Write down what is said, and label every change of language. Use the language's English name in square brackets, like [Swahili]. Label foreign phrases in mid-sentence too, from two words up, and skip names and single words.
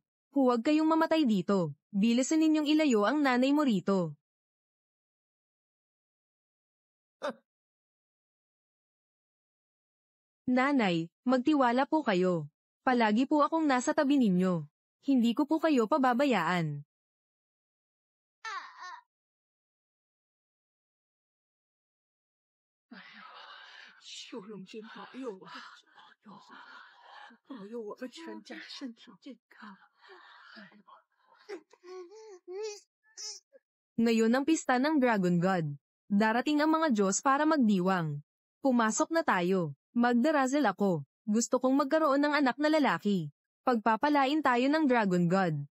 [Filipino] Huwag kayong mamatay dito. Bilisan ninyong ilayo ang nanay mo rito. Nanay, magtiwala po kayo. Palagi po akong nasa tabi ninyo. Hindi ko po kayo pababayaan. [Chinese] 求龙君保佑啊！保佑我们全家身体健康。 [Filipino] Ngayon ang pista ng Dragon God. Darating ang mga Diyos para magdiwang. Pumasok na tayo. Magdarazel ako. Gusto kong magkaroon ng anak na lalaki. Pagpapalain tayo ng Dragon God.